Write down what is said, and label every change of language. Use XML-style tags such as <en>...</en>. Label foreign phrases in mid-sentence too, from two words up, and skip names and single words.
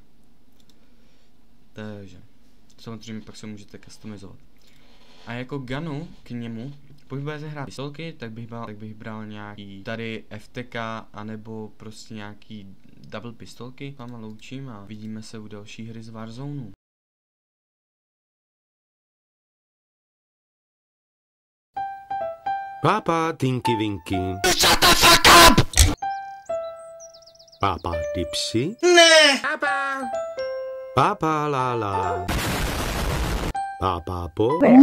<cs>Takže samozřejmě pak se můžete customizovat. A jako gunu k němu, pokud budete hrát pistolky, tak bych bral nějaký tady FTK, anebo prostě nějaký double pistolky. Vám loučím a vidíme se u další hry z Warzone. Papa Tinky Winky.</cs> <en>Shut the fuck up!</en> <cs>Papa Dipsy. Ne! Papa Lala. Papa Po.</cs>